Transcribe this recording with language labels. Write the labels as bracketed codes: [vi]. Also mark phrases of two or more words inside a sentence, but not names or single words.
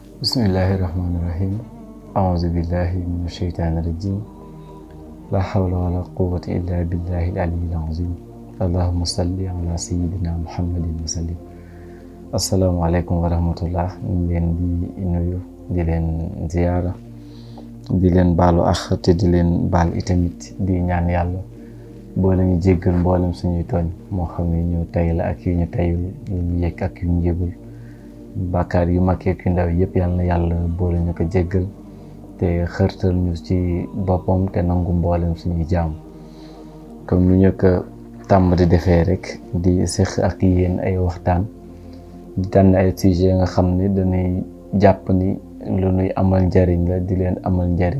[ar] بسم الله الرحمن الرحيم أعوذ بالله من الشيطان الرجيم. لا حول ولا قوة إلا بالله العلي العظيم. اللهم صل على سيدنا محمد وسلم. السلام عليكم ورحمة الله. [wo] Ñu leen di nuyu, di leen ziyaara, di leen baalu ak te di leen baal itamit di ñaan yàlla boole ñu jéggal mboolem suñuy tooñ moo xam ne ñu tay la ak yu ñu tayul, yu ñu yëg ak yu ñu yëgul. Bàkkaar yu mag ak yu ndaw yëpp yal na yàlla boole ñu ko jéggal te xërtal ñu ci boppam te nangu mboolem suñuy jaam comme ni ñu ko tàmm di defee rek di seq ak yéen ay waxtaan di tànn ay sujet nga xam ne dañuy jàpp ni lu nuy amal njariñ la di leen amal njariñ